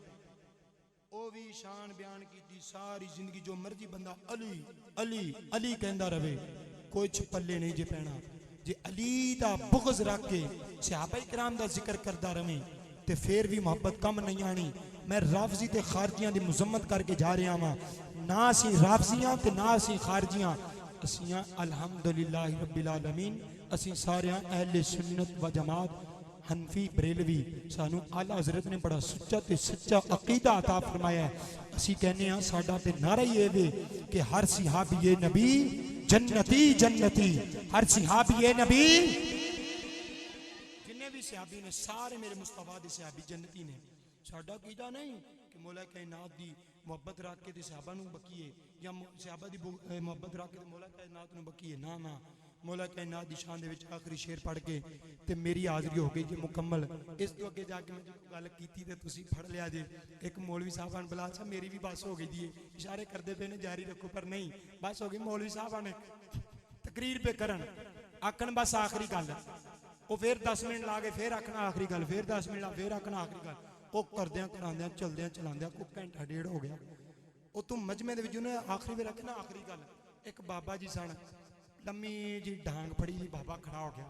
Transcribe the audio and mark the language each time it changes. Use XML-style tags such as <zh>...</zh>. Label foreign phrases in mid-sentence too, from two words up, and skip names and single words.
<pa>او بھی شان بیان کی ساری زندگی، جو مرضی بندہ علی علی علی کہندا رہوے، کجھ پلے نہیں جے پینا. جے علی دا بغض رکھ کے صحابہ کرام دا ذکر کردا رہوے تے فیر بھی محبت کم نہیں آنی. میں رافضی تے خارجیاں دی مذمت کر کے جا رہا ہاں، نہ اسی رافضیاں تے نہ اسی خارجیاں، اسیاں</pa> <ar>الحمد لله رب العالمين.</ar> <pa>اسی سارے اہل سنت و جماعت، حنفی بریلوی، سانوں اعلیٰ حضرت نے بڑا سچا تے سچا عقیدہ عطا فرمایا ہے. اسی کہنے ہاں ساڈا تے نعرہ ہی وے کہ ہر صحابی نبی جنتی جنتی، ہر صحابی نبی، جنے بھی صحابی نے سارے میرے مصطفیٰ دے صحابی جنتی نے. ساڈا کیدا نہیں کہ مولا کائنات دی محبت رکھ کے تے صحابہ نوں بکیے، یا صحابہ دی محبت رکھ کے مولا کائنات نوں بکیے. نہ نہ، مولا کائنات دی شان دے وچ آخری شعر پڑھ کے تے میری حاضری ہو گئی جی مکمل. اس توں اگے جا کے میں جو گل کیتی تے تسیں پھڑ لیا جے. ایک مولوی صاحبان بلا سا، میری بھی بس ہو گئی جی، اشارے کرتے پے نے جاری رکھو، پر نہیں بس ہو گئی. مولوی صاحبان نے تقریر پے کرن آکھن بس آخری گل، او فیر 10 منٹ لا کے فیر آکھنا آخری گل، فیر 10 منٹ لا فیر آکھنا آخری گل. او کردیا کراندیا چلدیا چلاندیا کوئی گھنٹہ ڈیڑھ ہو گیا. او تو مجمعے دے وچ اونہاں آخری میں رکھنا آخری گل. ایک بابا جی سن، لمی جی ڈانگ پھڑی جی، بابا کھڑا ہو گیا.</pa>